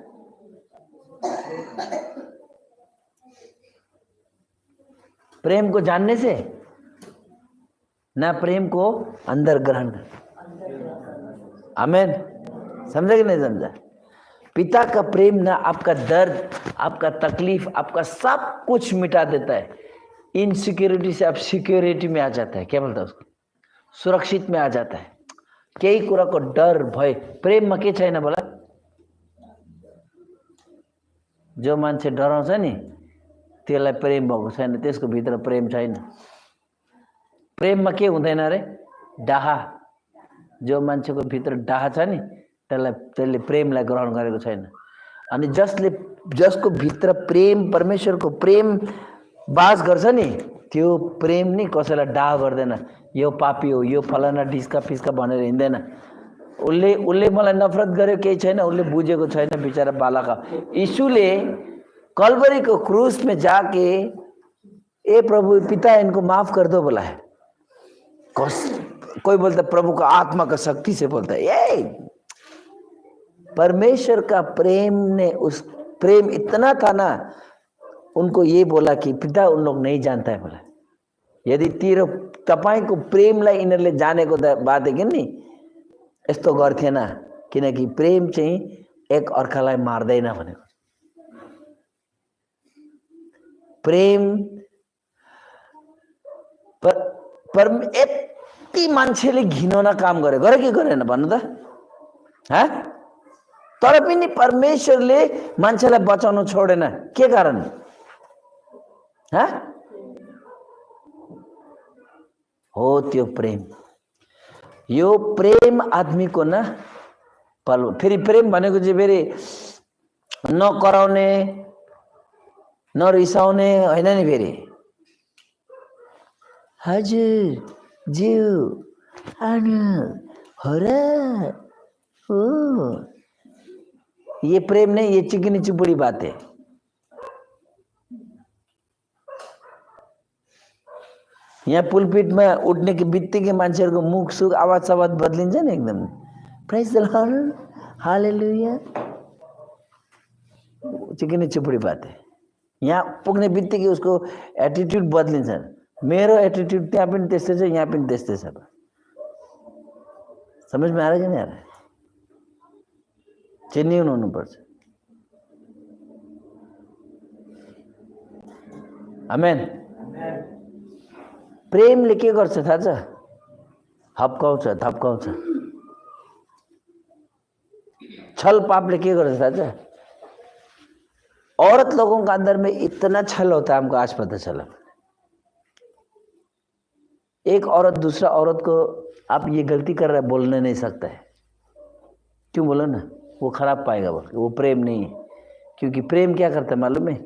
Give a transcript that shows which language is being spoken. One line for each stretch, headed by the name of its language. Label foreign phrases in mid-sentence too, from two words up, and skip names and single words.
Hindi: प्रेम को जानने से ना, प्रेम को अंदर ग्रहण कर। आमेन। समझा कि नहीं समझा? पिता का प्रेम ना आपका दर्द, आपका तकलीफ, आपका सब कुछ मिटा देता है। इनसिक्योरिटी से आप सिक्योरिटी में आ जाता है। क्या बोलता है उसको? सुरक्षित में आ जाता है।
Nepali: केही कुराको डर भय प्रेममा के छैन बोला? जो मान्छे डराउँछ नि त्यसलाई प्रेम भएको छैन, त्यसको भित्र प्रेम छैन। प्रेममा के हुँदैन रे? डाहा। जो मान्छेको भित्र डाहा छ नि त्यसले प्रेमलाई ग्रहण गरेको छैन। अनि जसको भित्र प्रेम, परमेश्वरको प्रेम बास गर्छ नि, त्यो प्रेम नि कसैलाई डाहा गर्दैन। यो पापी हो, यो फलाना ढिस्का फिस्का भनेर हिँड्दैन। उसले मलाई नफरत गर्यो केही छैन, उसले बुझेको छैन बेचारा बालका।
Hindi: यीशुले कलवरी को क्रूस में जाके ए प्रभु पिता इनको माफ कर दो बोला है। कोई बोलता प्रभु का आत्मा का शक्ति से बोलता है। ये परमेश्वर का प्रेम ने, उस प्रेम इतना था ना, उनको ये बोला कि पिता उन लोग नहीं जानता है बोला।
Nepali: यदि तपाईको प्रेमलाई यिनीहरूले जानेको
Hindi: बात है
Nepali: कि नि यस्तो गर्थेन, किनकि प्रेम चाहिँ एक अर्कालाई मार्दैन भनेको। प्रेम पर यति मान्छेले घिनौना काम गरे कि गरेन भन्नु त? हाँ? तर पनि परमेश्वरले मान्छेलाई बचाउन छोडेन। के कारण? हाँ? हो त्यो प्रेम। यो प्रेम
Hindi: आदमी को ना
Nepali: पल फेरि प्रेम भनेको चाहिँ फेरि नकराउने नरिसाउने होइन नि। फेरि हजुर ज्यू आनु हो र हो,
Hindi: ये प्रेम नहीं, ये चिकनी चुपड़ी बात है।
Nepali: यहाँ पुलपिट
Hindi: में उठने के
Nepali: बित्तिकै मान्छेहरुको मुख सुख आवाज सवाज बदलिन्छ नि एकदम।
English: praise the Lord,
Hindi: हालेलुया। चिकनी चुपड़ी बात है।
Nepali: यहाँ पुग्ने बित्तिकै उसको एटिट्युड बदलिन्छ। मेरो एटिट्युड त्यहाँ पनि त्यस्तै छ, यहाँ पनि त्यस्तै छ।
Hindi: समझ में आ रहा है कि नहीं आ रहा है?
Nepali: जेन्युइन हुनुपर्छ। आमेन। प्रेमले के गर्छ थाहा छ? हप्काउँछ, थप्काउँछ। छल पापले के गर्छ थाहा छ?
Hindi: औरत लोगों का अंदर में इतना छल होता है, हमको आज पता चला। एक औरत दूसरा औरत को आप ये गलती कर रहा है बोलने नहीं सकता है। क्यों बोला ना? वो खराब पाएगा, वो प्रेम नहीं है। क्योंकि प्रेम क्या करता है मालूम है?